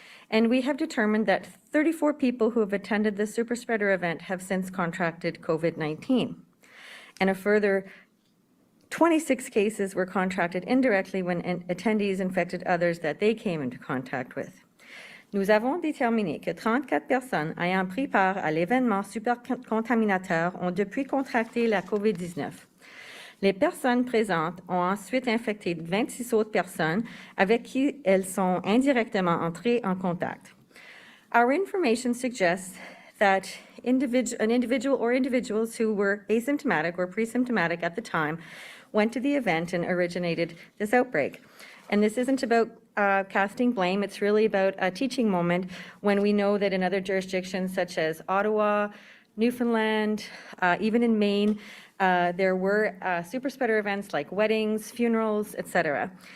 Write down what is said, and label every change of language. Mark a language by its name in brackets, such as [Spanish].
[English] And we have determined that 34 people who have attended the super spreader event have since contracted COVID-19. And a further 26 cases were contracted indirectly when attendees infected others that they came into contact with. [French] Nous avons déterminé que 34 personnes ayant pris part à l'événement supercontaminateur ont depuis contracté la COVID-19. Les personnes présentes ont ensuite infecté 26 autres personnes avec qui elles sont indirectement entrées en contact. [English] Our information suggests that an individual or individuals who were asymptomatic or pre-symptomatic at the time went to the event and originated this outbreak. And this isn't about casting blame, it's really about a teaching moment when we know that in other jurisdictions such as Ottawa, Newfoundland, even in Maine, there were super spreader events like weddings, funerals, etc.